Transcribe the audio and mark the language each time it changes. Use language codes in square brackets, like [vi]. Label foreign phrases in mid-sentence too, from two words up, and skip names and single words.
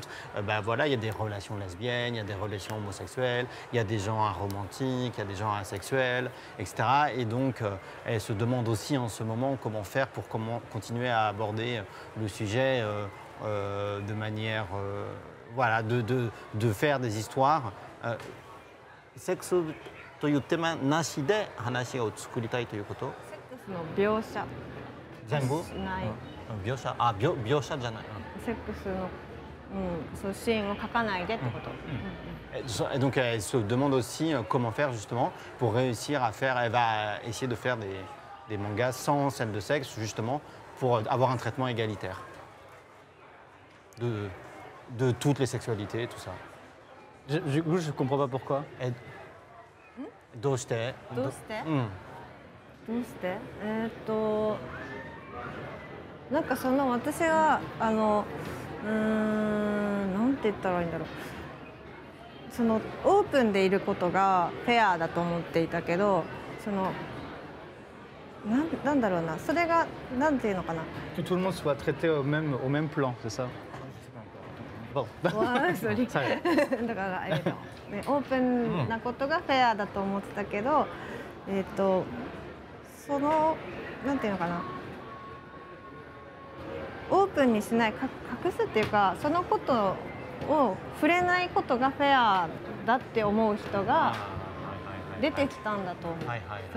[fr] Voilà, il y a des relations lesbiennes, il y a des relations homosexuelles, il y a des gens aromantiques, il y a des gens asexuels, etc. Et donc, elle se demande aussi en ce moment comment faire pour continuer à aborder le sujet de manière, voilà, de faire des histoires. [ja] Sexe というテーマなしで話を作りたいということ？セックスの描写全部？ない。描写じゃない。セックスの、そうシーンを描かないでってこと。 [fr] Et donc elle se demande aussi comment faire justement pour réussir à faire. Elle va essayer de faire des mangas sans scène de sexe justement pour avoir un traitement égalitaire de toutes les sexualités, tout ça. Je comprends pas pourquoi. [ja] どうして？どうして？なんかその私はなんて言ったらいいんだろう。そのオープンでいることがフェアだと思っていたけど、そのなんだろうな、それがなんていうのかな。 [fr] Que tout le monde soit traité au même plan, c'est ça? Bon. [ja] だからオープンなことがフェアだと思ってたけど、そのなんていうのかな、オープンにしない、隠すっていうか、そのことを触れないことがフェアだって思う人が出てきたんだと思う。